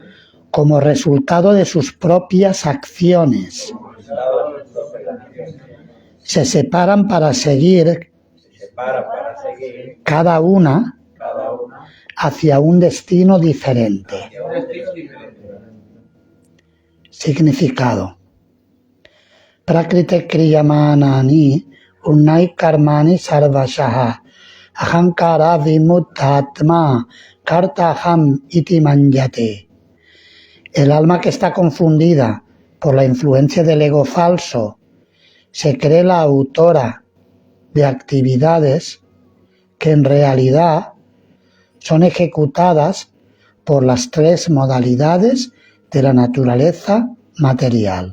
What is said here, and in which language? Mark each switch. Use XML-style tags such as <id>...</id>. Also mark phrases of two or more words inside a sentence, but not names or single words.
<es>como resultado de sus propias acciones, resultado de sus operaciones se separan para seguir se separa para seguir cada una cada una hacia un destino diferente. hacia un destino diferente. Significado.</es> <sa>Prakrite kriyamanani unnai karmani sarvashaha ahankara vimuttatma kartaham iti manjate.</sa> <es>El alma que está confundida por la influencia del ego falso se cree la autora de actividades que en realidad son ejecutadas por las tres modalidades de la naturaleza material.</es>